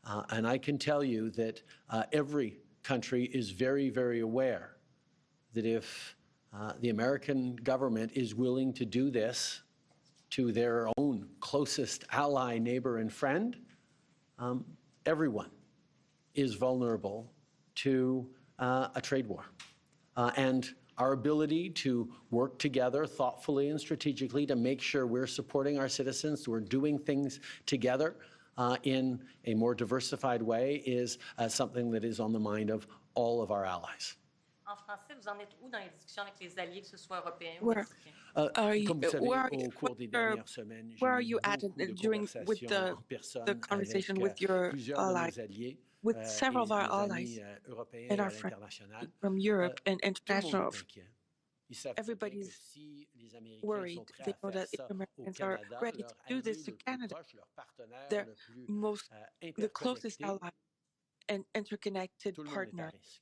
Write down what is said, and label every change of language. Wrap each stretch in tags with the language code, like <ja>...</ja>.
<en>And I can tell you that every country is very, very aware that if the American government is willing to do this to their own closest ally, neighbor, and friend, everyone is vulnerable to a trade war. And our ability to work together thoughtfully and strategically to make sure we're supporting our citizens, we're doing things together in a more diversified way is something that is on the mind of all of our allies.</en> <fr>En français, vous en êtes où dans les discussions avec les alliés, que ce soit européens ou mexicains?</fr> <en>Where are you at during with the conversation with your allies, with several of our allies and our friends from Europe and international? Everybody is worried. They know that if Americans are ready to do this to Canada, they're the closest ally and interconnected partner.</en>